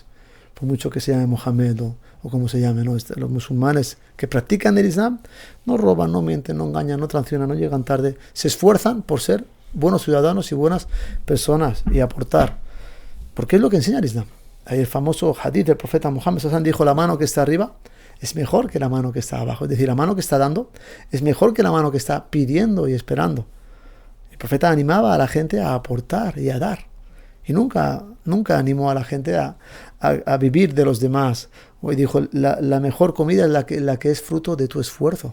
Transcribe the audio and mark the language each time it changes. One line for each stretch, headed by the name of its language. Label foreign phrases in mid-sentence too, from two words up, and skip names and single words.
Spanish: Por mucho que se llame Mohammed o como se llame, ¿no? Los musulmanes que practican el Islam no roban, no mienten, no engañan, no traicionan, no llegan tarde. Se esfuerzan por ser buenos ciudadanos y buenas personas y aportar. Porque es lo que enseña el Islam. Hay el famoso hadith del profeta Muhammad
Arabic: صلى الله عليه وسلم,
Spanish: dijo, la mano que está arriba es mejor que la mano que está abajo. Es decir, la mano que está dando es mejor que la mano que está pidiendo y esperando. El profeta animaba a la gente a aportar y a dar. Y nunca animó a la gente a vivir de los demás. Hoy dijo, la mejor comida es la que es fruto de tu esfuerzo.